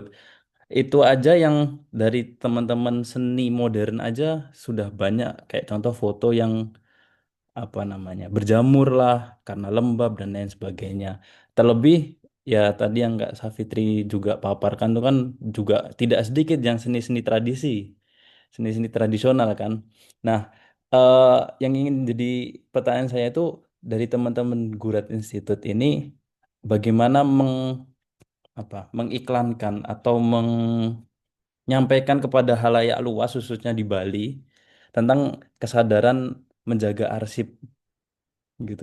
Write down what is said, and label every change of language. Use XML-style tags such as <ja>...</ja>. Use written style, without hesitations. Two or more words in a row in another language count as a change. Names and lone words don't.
<id>Itu aja yang dari teman-teman seni modern aja sudah banyak kayak contoh foto yang berjamur lah karena lembab dan lain sebagainya. Terlebih ya tadi yang Kak Safitri juga paparkan tuh kan juga tidak sedikit yang seni-seni tradisi, seni-seni tradisional kan. Nah, eh, yang ingin jadi pertanyaan saya itu dari teman-teman Gurat Institute ini bagaimana mengiklankan atau menyampaikan kepada halayak luas khususnya di Bali tentang kesadaran menjaga arsip gitu.</id>